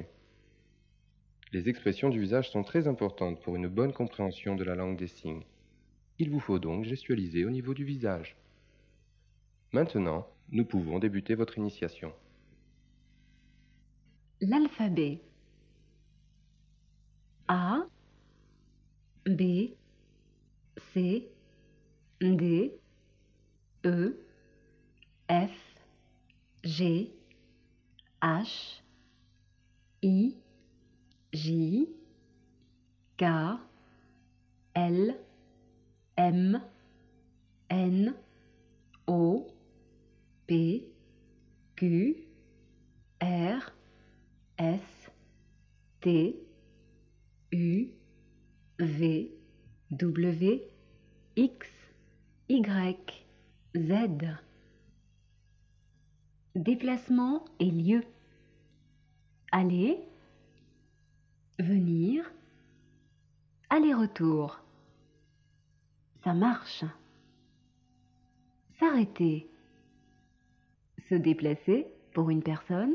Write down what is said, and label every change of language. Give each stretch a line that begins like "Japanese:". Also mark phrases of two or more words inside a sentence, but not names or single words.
French: Les expressions du visage sont très importantes pour une bonne compréhension de la langue des signes. Il vous faut donc gestualiser au niveau du visage. Maintenant, nous pouvons débuter votre initiation. L'alphabet. A, B, C, D, E, F, G, H, I, J, K, L, M, N, O, P, Q, R, S, T, U, V, W, X, Y, Z. Déplacement et lieu. Aller, venir, aller-retour. Ça marche. S'arrêter. Se déplacer pour une personne.